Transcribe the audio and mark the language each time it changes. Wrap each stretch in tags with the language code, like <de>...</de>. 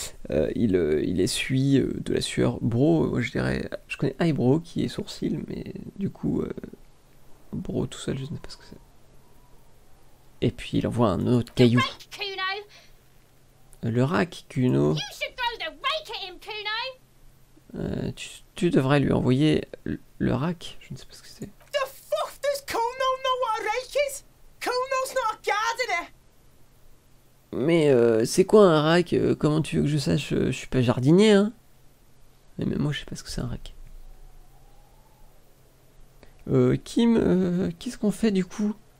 <fr>Il essuie de la sueur. Bro, je dirais... Je connais Eyebrow qui est sourcil, mais du coup... Bro tout seul, je ne sais pas ce que c'est. Et puis il envoie un autre caillou.</fr> <en>Rake, Kuno.</en> <fr>Le rack, Kuno.</fr> <en>You should throw the rake at him, Kuno.</en> <fr>Tu devrais lui envoyer le rack. Je ne sais pas ce que c'est.</fr> <en>The fuck does Kuno know what a rake is? Kuno's not a gardener.</en> <fr>Mais c'est quoi un rack? Comment tu veux que je sache? Je suis pas jardinier, hein. Mais même moi, je sais pas ce que c'est un rack. Kim, qu'est-ce qu'on fait du coup?</fr>